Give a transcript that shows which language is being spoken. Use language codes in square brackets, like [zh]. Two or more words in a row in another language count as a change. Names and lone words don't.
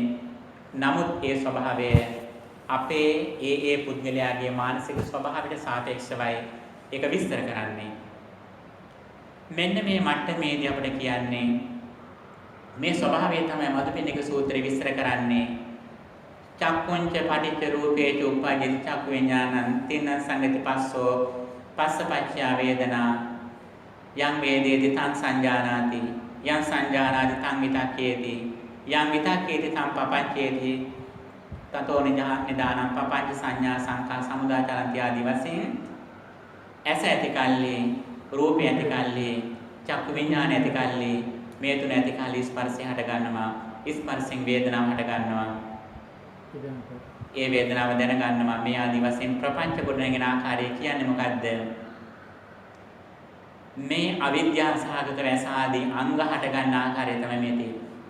[si] නමුත් ඒ ස්වභාවය අපේ ඒ පුද්ගලයාගේ මානසික ස්වභාවයට සාපේක්ෂවයි ඒක විස්තර කරන්නේ. මෙන්න මේ මට්ටමේදී අපිට කියන්නේ මේ ස්වභාවය තමයි මදුපිණ්ඩික සූත්‍රය විස්තර කරන්නේ. [pi] චක්කුංච පටිච්ච රූපේච උප්පජ්ජති චක්කු විඥානං තින්න සංගති පස්සෝ පස්සපච්චය වේදනා යං වේදේති තං සංජානාති යං සංජානාති තං විතක්කේති යං විතක්කේති තං පපංචේති තතෝ නිදානං පපංච සංඥා සංඛා සමුදාචරන්ති [si] ආදී වශයෙන් ඇස ඇති කල්ලි රූපය ඇති කල්ලි චක්කු විඥාන ඇති කල්ලි මේ තුන ඇති කල්ලි ස්පර්ශය හට ගන්නවා. ස්පර්ශයෙන් වේදනාව හට ගන්නවා. ඒ වේදනාව දැන ගන්නවා. මේ ආදී වශයෙන් ප්‍රපංච ගොඩනගෙන ආකාරය කියන්නේ මොකද්ද? මේ අවිද්‍යාව සහගත වැස ආදී අංග හට ගන්න ආකාරය තමයි මේ තියෙන්නේ.